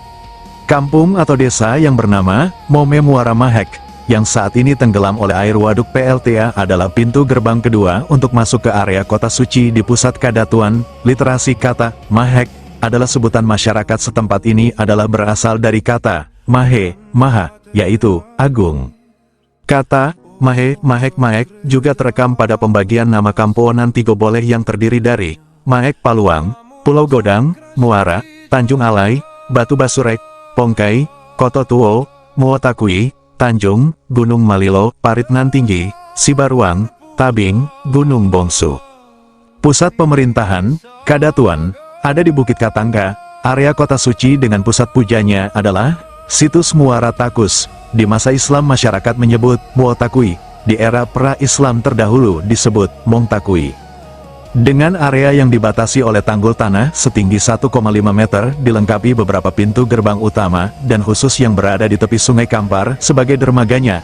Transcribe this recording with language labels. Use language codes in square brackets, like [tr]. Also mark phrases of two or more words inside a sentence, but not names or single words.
[id] Kampung atau desa yang bernama Mome Muara Mahek, yang saat ini tenggelam oleh air waduk PLTA adalah pintu gerbang kedua untuk masuk ke area kota suci di pusat Kadatuan. Literasi kata, Mahek, adalah sebutan masyarakat setempat ini adalah berasal dari kata, Mahe, Maha, yaitu, Agung. Kata, Mahe, Mahek, Maek, juga terekam pada pembagian nama Kamponan Tigo Boleh yang terdiri dari, Maek Paluang, Pulau Godang, Muara, Tanjung Alai, Batu Basurek, Pongkai, Koto Tuo, Muotakui, Tanjung, Gunung Malilo, Paritnan Tinggi, Sibaruang, Tabing, Gunung Bongsu. Pusat pemerintahan, Kadatuan, ada di Bukit Katangga. Area kota suci dengan pusat pujanya adalah situs Muara Takus. Di masa Islam masyarakat menyebut Muotakui, di era pra-Islam terdahulu disebut Mongtakui. Dengan area yang dibatasi oleh tanggul tanah setinggi 1,5 meter, dilengkapi beberapa pintu gerbang utama, dan khusus yang berada di tepi sungai Kampar sebagai dermaganya.